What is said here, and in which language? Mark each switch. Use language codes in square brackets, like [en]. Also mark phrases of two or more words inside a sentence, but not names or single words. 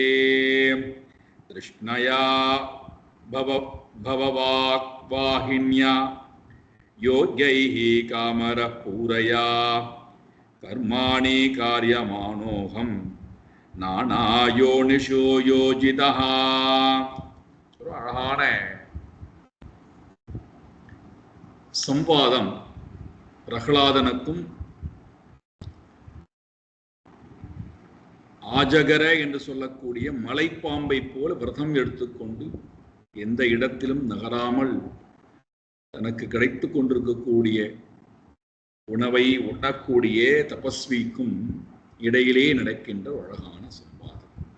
[sa] तृष्णया भववाक्वाहिन्या योग्यैः कामरः पूरया कर्माणि कार्यमानोऽहं नानायोनिषु योजितः. [ta] ஒரு அழகான சம்வாதம் பிரகலாதனுக்கும் ஆஜகர என்று சொல்லக்கூடிய மலைப்பாம்பை போல விரதம் எடுத்துக்கொண்டு எந்த இடத்திலும் நகராமல் தனக்கு கிடைத்துக் கொண்டிருக்கக்கூடிய உணவை உண்ணக்கூடிய தபஸ்விக்கும் இடையிலே நடக்கின்ற அழகான சம்வாதம்.